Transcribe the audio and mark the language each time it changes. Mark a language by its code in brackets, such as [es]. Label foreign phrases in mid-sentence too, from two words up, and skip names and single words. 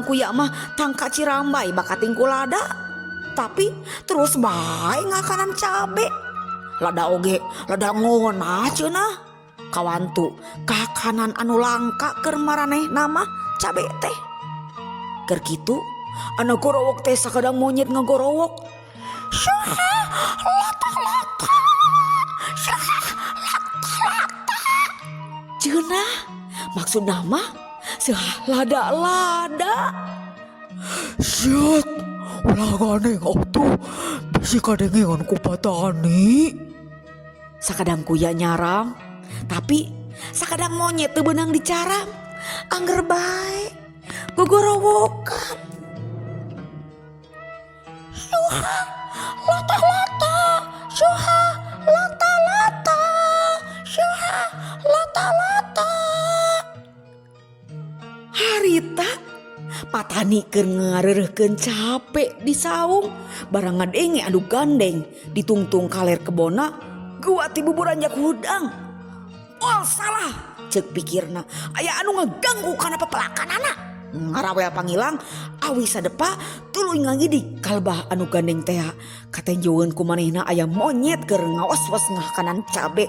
[su] kuya mah tangka cirambai bakating ku lada tapi terus bae ngakanan cabe lada oge lada ngonah cenah kawantu kakanan anu langka keur maraneh nama cabe teh keur kitu anu gorowok teh sakadang monyet ngagorowok syaha lata-lata syaha lata-lata cenah maksud nama seuah lada-lada Syat, ulah gandeng atuh bisi kadengengan ku Patani. sakadang kuya nyarang tapi sakadang monyet teu beunang dicaram angger bae gogorowokan syuha lata-lata syuha lata-lata syuha lata-lata harita Patani keur ngareureuhkeun capek di saung barang ngadenge anu gandeng ditungtung kaler kebona gua ti buburan jak hudang. Oh salah cek pikirna aya anu ngaganggu kana pepelakanana ngarawel pangilang awi sadepa tuluy ngagidik kalbah anu gandeng teh katenjoeun ku manehna aya monyet keur ngawas-was ngah kanan cabe.